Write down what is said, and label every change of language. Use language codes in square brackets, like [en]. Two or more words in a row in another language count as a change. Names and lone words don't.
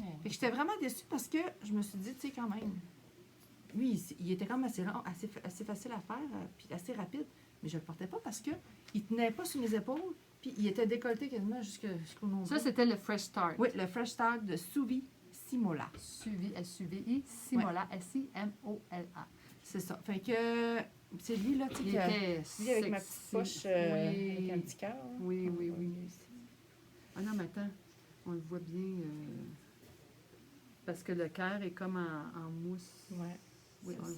[fr] Fait que j'étais vraiment déçue parce que je me suis dit, tu sais, quand même, lui, il était quand même assez facile à faire, puis assez rapide, mais je le portais pas parce que il tenait pas sur mes épaules, puis il était décolleté quasiment jusqu'au nombril. Ça, c'était le Fresh Start. Oui, le Fresh Start de Suvi Simola. Suivi, S-U-V-I, Simola, S-I-M-O-L-A. C'est ça. Fait que c'est lui, là, tu sais, Il qui a- était lui avec ma sexy. petite poche Oui. avec un petit cœur. là. Oui, oui, oui. Ici. Ah non, mais attends, on le voit bien. Parce que le cœur est comme en mousse. Ouais. Oui, c'est on le